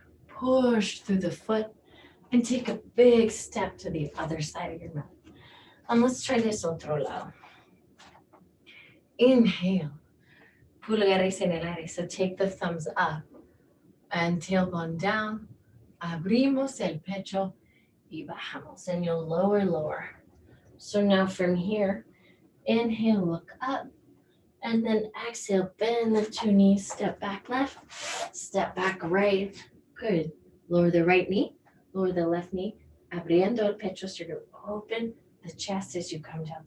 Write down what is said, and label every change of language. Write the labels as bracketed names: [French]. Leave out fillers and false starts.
[English] Push through the foot and take a big step to the other side of your mat. And let's try this otro lado. Inhale. [Spanish] Pulgares en el aire. [English] So take the thumbs up and tailbone down. [Spanish] Abrimos el pecho y bajamos. [English] And you'll lower. So now from here, inhale, look up. And then exhale, bend the two knees, step back left, step back right. Good. Lower the right knee, lower the left knee. [Spanish] Abriendo el pecho, [English] so you're going to open the chest as you come down.